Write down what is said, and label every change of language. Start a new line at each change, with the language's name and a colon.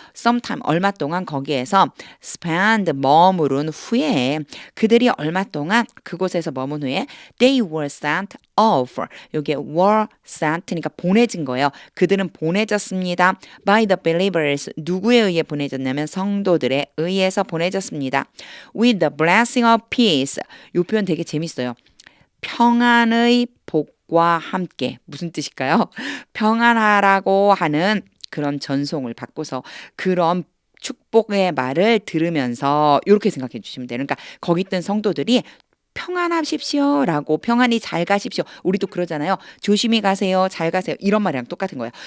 English: sometime
Korean: 얼마 동안 거기에서
English: spend
Korean: 머무른 후에 그들이 얼마 동안 그곳에서 머문 후에
English: they were sent off
Korean: 이게 were sent니까 보내진 거예요. 그들은 보내졌습니다.
English: by the believers
Korean: 누구에 의해 보내졌냐면 성도들에 의해서 보내졌습니다.
English: with the blessing of peace
Korean: 이 표현 되게 재밌어요. 평안의 복과 함께 무슨 뜻일까요? 평안하라고 하는 그런 전송을 받고서 그런 축복의 말을 들으면서 이렇게 생각해 주시면 돼요. 그러니까 거기 있던 성도들이 평안하십시오 라고 평안히 잘 가십시오. 우리도 그러잖아요. 조심히 가세요. 잘 가세요. 이런 말이랑 똑같은 거예요.